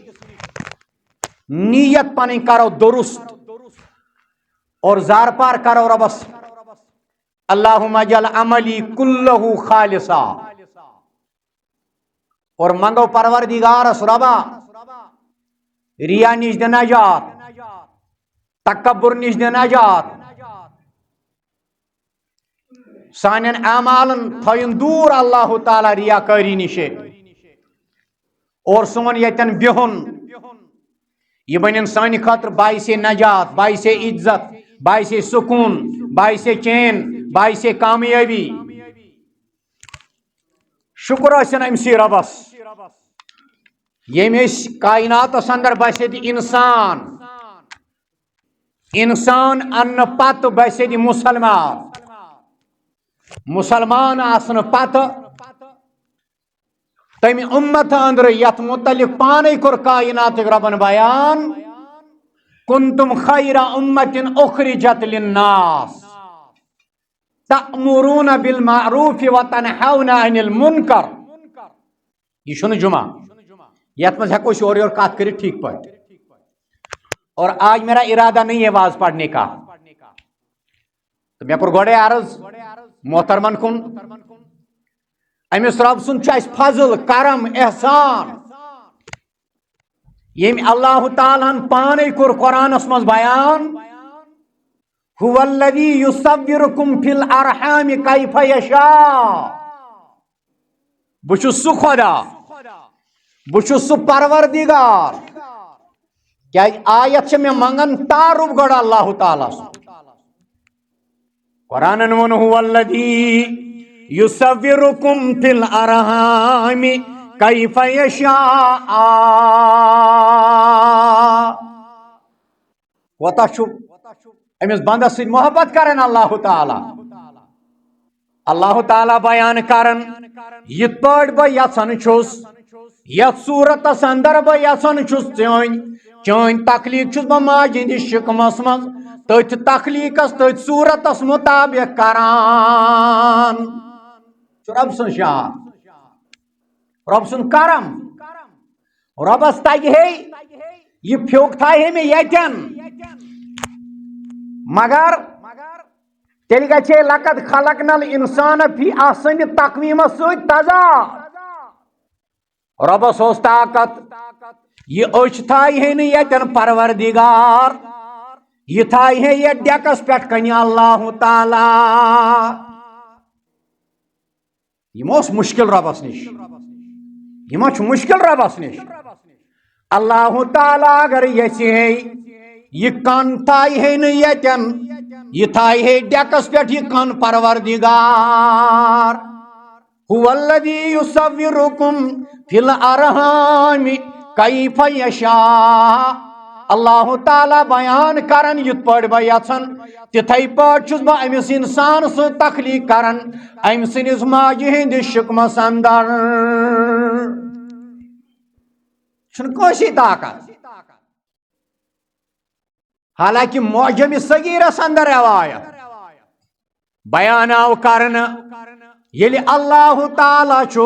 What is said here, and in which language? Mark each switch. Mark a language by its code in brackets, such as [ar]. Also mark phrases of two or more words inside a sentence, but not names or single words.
[ks] نیت پنٕنۍ کرو درست اور زار پار کرو ربس [ar] اللہم اجعل عملی کلہ خالصا [ks] اور منگو پروردگارس ربا ریا نش دِ نجات تکبر نش دِ نجات سانین اعمالن تھٲیِن دوٗر اللہ تعالیٰ ریاکٲری نش اور سون یتن بہن یہ بنن سانہِ خٲطرٕ باعث نجات باعث عزت باعث سکون باعث چین باعث کامیابی شکر ٲسِن أمسٕے رۄبس ییٚمۍ أسۍ کایناتس اندر بسے انسان اننہٕ پتہٕ بسے مسلمان آسنہٕ پتہٕ تمہِ اُمت اندر یتھ متعلق پانے کوٚر کایناتٕکۍ رۄبن بیان [ar] کنتم خیر امت اخرجت للناس تأمرون بالمعروف وتنہون عن المنکر [ks] یہ چھُنہٕ جمعہ یتھ منٛز ہٮ۪کو أسۍ اورٕ یورٕ کتھ کٔرِتھ ٹھیک پٲٹھۍ [ur] اور آج میرا ارادہ نہیں ہے واز پڑھنے کا [ks] تو مےٚ کوٚر گۄڈے عرض محترمن کُن أمِس رب سُنٛد چھُ اَسہِ فضل کرم احسان ییٚمۍ اللہ تعالیٰ ہن پانے کوٚر قرآنس منٛز بیان [ar] هو الذی یصورکم فی الارحام کیف یشاء [ks] بہٕ چھُس سُہ خدا بہٕ چھُس سُہ پروردگار کیازِ آیت چھِ مےٚ منگان تعارُف گۄڈٕ اللہ تعالیٰ قرآنن ووٚن [ar] هو الذی یصورکم فی الارحام کیف یشاء [ks] کوتاہ چھُ أمِس بندس سۭتۍ محبت کران اللہ تعالیٰ بیان کران یِتھ پٲٹھۍ بہٕ یژھان چھُس یتھ صورتس اندر بہٕ یژھان چھُس چٲنۍ تخلیٖق چھُس بہٕ ماجہِ ہٕنٛدِس شِکمس منٛز تٔتھۍ تخلیٖقس تٔتھۍ صورتس مطابق کران چھُ رب سٕنٛز شان رب سُنٛد کرم رۄبس تگہِ ہے یہِ پھیوٚک تھایہِ ہے مےٚ ییٚتٮ۪ن مگر تیٚلہِ گژھِ ہے [ar] لقد خلقنا الانسان فی احسن [ks] تقویٖمس سۭتۍ تضاد رۄبس اوس طاقت یہِ أچھ تھایہِ ہے نہٕ ییٚتٮ۪ن پروردگار یہِ تھایہِ ہے یتھ ڈیکس پٮ۪ٹھ کنہِ اللہ تعالیٰ یہِ ما اوس مُشکل رۄبس نِش یہِ ما چھُ مُشکل رۄبس نِش اللہ تعالیٰ اگر یژھِ ہے یہ کن تھایہِ ہے نہٕ ییٚتٮ۪ن یہ تھایہِ ہے ڈیکس پٮ۪ٹھ یہ کن پروردگار [ar] هو الذی یصورکم فی الارحام کیف یشاء [ks] اللہ تعالیٰ بیان کران یِتھ پٲٹھۍ بہٕ یژھان تِتھے پٲٹھۍ چھُس بہٕ أمِس انسان سٕنٛز تخلیٖق کران أمۍ سٕنٛدِس ماجہِ ہٕنٛدِس شِکمس اندر چھُنہٕ کٲنٛسے طاقت حالانکہ معجم صغیرس اندر روایت بیان آو کرنہٕ ییٚلہِ اللہ تعالیٰ چھُ